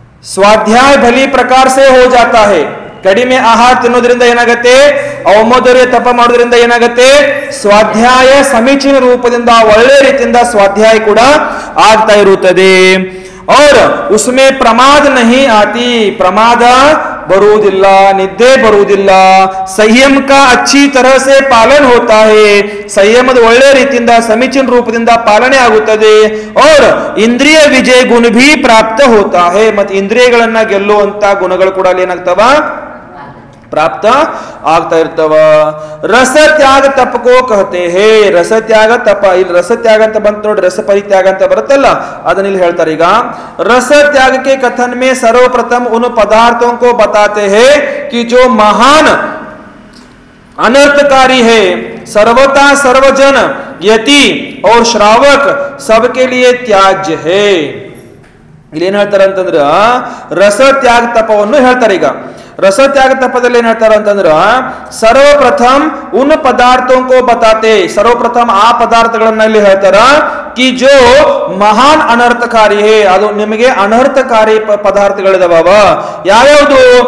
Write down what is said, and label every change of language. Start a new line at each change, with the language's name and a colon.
Hindi: स्वाध्याय भली प्रकार से हो जाता है.
Kannada: ಕಡಿಮೆ ಆಹಾರ ತಿನ್ನೋದ್ರಿಂದ ಏನಾಗತ್ತೆ? औमोदर्य ತಪ ಮಾಡೋದ್ರಿಂದ ಏನಾಗತ್ತೆ? ಸ್ವಾಧ್ಯಾಯ ಸಮೀಚೀನ ರೂಪದಿಂದ ಒಳ್ಳೆ ರೀತಿಯಿಂದ ಸ್ವಾಧ್ಯಾಯ ಕೂಡ ಆಗ್ತಾ ಇರುತ್ತದೆ.
Hindi: और उसमें प्रमाद नहीं आती,
Kannada: ಪ್ರಮಾದ ಬರುವುದಿಲ್ಲ, ನಿದ್ದೆ ಬರುವುದಿಲ್ಲ. ಸಂಯಮ
Hindi: का अच्छी तरह से पालन होता है,
Kannada: ಸಂಯಮದ ಒಳ್ಳೆ ರೀತಿಯಿಂದ ಸಮೀಚೀನ ರೂಪದಿಂದ ಪಾಲನೆ ಆಗುತ್ತದೆ. और ಇಂದ್ರಿಯ ವಿಜಯ ಗುಣ
Hindi: भी प्राप्त होता है,
Kannada: ಮತ್ತು ಇಂದ್ರಿಯಗಳನ್ನ ಗೆಲ್ಲುವಂತ ಗುಣಗಳು ಕೂಡ ಅಲ್ಲಿ ಏನಾಗ್ತವ? ಪ್ರಾಪ್ತ ಆಗ್ತಾ ಇರ್ತವ.
Hindi: ರಸ ತ್ಯಾಗ ತಪ ಕೋ ಕಹತೆ ಹೇ.
Kannada: ರಸ ತ್ಯಾಗ ತಪ, ಇಲ್ಲಿ ರಸ ತ್ಯಾಗ ಅಂತ ಬಂತ ನೋಡಿ, ರಸ ಪರಿತ್ಯಾಗ ಅಂತ ಬರುತ್ತಲ್ಲ, ಅದನ್ನ ಇಲ್ಲಿ ಹೇಳ್ತಾರೆ.
Hindi: ಈಗ रस त्याग के कथन में सर्वप्रथम उन पदार्थों को बताते हैं कि जो महान अनर्थकारी है, सर्वथा सर्वजन यति और श्रावक सबके लिए त्याज्य है.
Kannada: ಇಲ್ಲಿ ಏನ್ ಹೇಳ್ತಾರೆ ಅಂತಂದ್ರ ರಸ ತ್ಯಾಗ ತಪವನ್ನು ಹೇಳ್ತಾರೆ. ಈಗ ರಸ ತ್ಯಾಗ ತಪದಲ್ಲಿ ಏನ್ ಹೇಳ್ತಾರೆ ಅಂತಂದ್ರ
Hindi: ಸರ್ವಪ್ರಥಮ್ ಉನ್ ಪದಾರ್ಥೋं को बताते,
Kannada: ಸರ್ವಪ್ರಥಮ ಆ ಪದಾರ್ಥಗಳನ್ನ ಇಲ್ಲಿ ಹೇಳ್ತಾರ
Hindi: कि जो महान अनर्थकारी है,
Kannada: ಅದು ನಿಮಗೆ ಅನರ್ಥಕಾರಿ ಪದಾರ್ಥಗಳಿದಾವ. ಯಾವ್ಯಾವುದು?